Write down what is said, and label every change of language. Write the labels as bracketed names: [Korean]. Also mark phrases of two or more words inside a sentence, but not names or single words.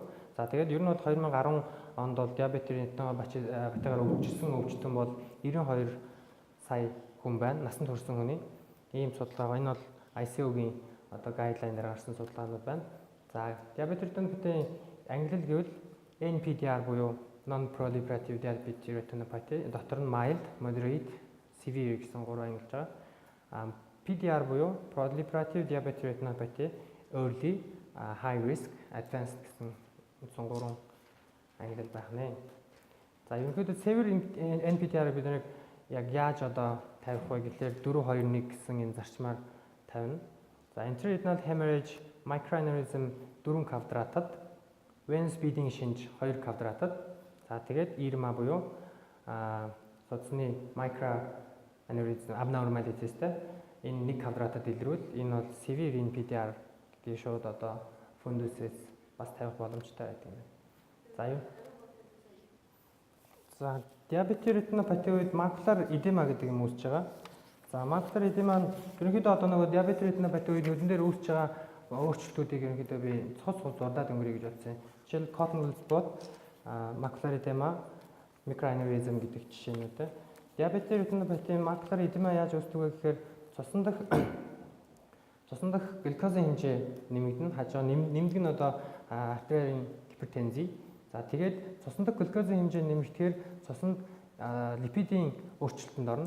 [Mongolian] За тэгээд ер нь бол 2010 онд бол диабет ретинопатигаар өвчтөн бол 92 сая хүн байна. Насанд хүрсэн хүний. Ийм судалгаа. Энэ бол ICO-гийн одоо гайдлайнаар гарсан судалгаанууд байна. За диабет ретинопатийн ангилал гэвэл NPDR буюу [English] non-proliferative diabetic retinopathy [Mongolian] дотор нь [English] mild, moderate, severe [Mongolian] гэсэн 3 ангилж байгаа. PDR буюу [English] proliferative diabetic retinopathy, early, high risk, advanced [Mongolian] гэсэн 3 ангилал байх нэ. За ерөнхийдөө [English] severe NPDR [Mongolian] бид нэг яг яаж одоо тавих вэ гэхлээр 4-2-1 гэсэн энэ зарчмаар тавина. За [English] intraretinal hemorrhage, microaneurysm [Mongolian] 4 квадратад, [English] venous bleeding [Mongolian] шинж 2 квадратад. За тэгээд IRMA буюу судасны [English] microaneurysm abnormalities- [Mongolian] тэй энэ 1 квадратад илрүүл энэ бол severe NPDR гэдгийг шууд одоо фундусээс бас тавих боломжтой байдаг юм. За юу? За диабет ретинопати үед макулар эдема гэдэг юм үүсэж байгаа. За макулар эдема нь ерөнхийдөө одоо нөгөө диабет ретинопати үед нүдэн дээр үүсэж байгаа өөрчлөлтүүдийг ерөнхийдөө би цус зурдаад өнгөрье гэж бодсон юм. Жишээл [English] cotton wool spot, macular edema, microaneurysm [Mongolian] гэдэг жишээнүүтэй. Диабет ретинопатийн [English] macular edema [Mongolian] яаж үүсдэг вэ гэхээр цусан дах глюкозын хэмжээ нэмэгдэнэ. Хажуу нэмдэг нь одоо артерийн гипертензи. За тэгээд цусан дах глюкозын хэмжээ нэмэгдэхээр цусанд липидийн өөрчлөлтөнд орно.